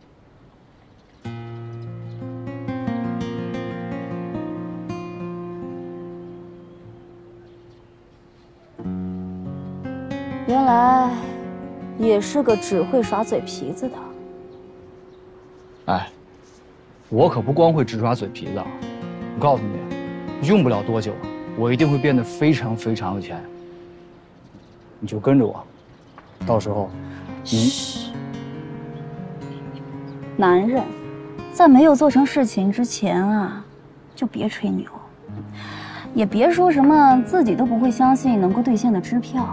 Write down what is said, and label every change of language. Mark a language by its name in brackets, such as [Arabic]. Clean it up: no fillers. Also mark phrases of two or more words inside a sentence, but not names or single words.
[Chinese] 原來也是個只會耍嘴皮子的。哎，我可不光會只耍嘴皮子啊！我告訴你，用不了多久，我一定會變得非常非常有錢。你就跟着我，到時候你…… 男人，在沒有做成事情之前啊，就別吹牛，也別說什麼自己都不會相信能夠兌現的支票。